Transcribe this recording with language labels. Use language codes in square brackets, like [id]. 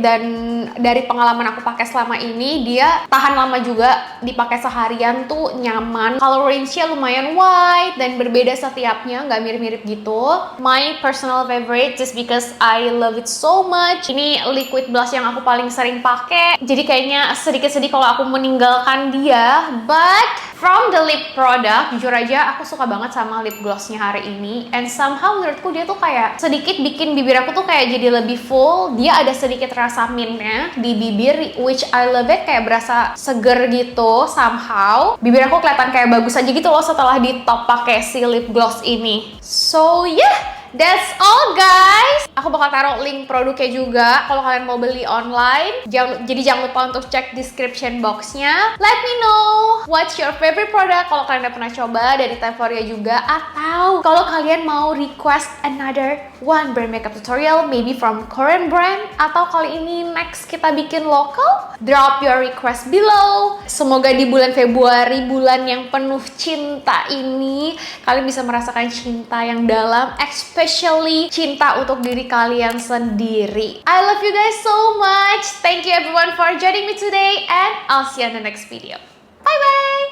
[id] Dan dari pengalaman aku pakai selama ini, dia tahan lama juga, dipakai seharian tuh nyaman. Color range-nya lumayan wide dan berbeda setiapnya, nggak mirip-mirip gitu. [en] My personal favorite just because I love it so much. [id] Ini liquid blush yang aku paling sering pakai, jadi kayaknya sedikit-sedih kalau aku meninggalkan dia. [en] But from the lip product, [id] jujur aja aku suka banget sama lip glossnya hari ini. [en] And somehow [id] menurutku dia tuh kayak sedikit bikin bibir aku tuh kayak jadi lebih full. Dia ada sedikit rasa mintnya di bibir, [en] which I love it. [id] Kayak berasa seger gitu somehow. Bibir aku kelihatan kayak bagus aja gitu loh setelah di top pakai si lip gloss ini. [en] So yeah, that's all guys. [id] Aku bakal taruh link produknya juga kalau kalian mau beli online. Jadi jangan lupa untuk cek description boxnya. [en] Let me know what's your favorite product [id] kalau kalian udah pernah coba dari Temporia juga, atau kalau kalian mau [en] request another one brand makeup tutorial, maybe from Korean brand, [id] atau kali ini [en] next [id] kita bikin lokal. [en] Drop your request below. [id] Semoga di bulan Februari, bulan yang penuh cinta ini, kalian bisa merasakan cinta yang dalam, especially cinta untuk diri kalian sendiri. [en] I love you guys so much. Thank you everyone for joining me today, and I'll see you in the next video. Bye bye.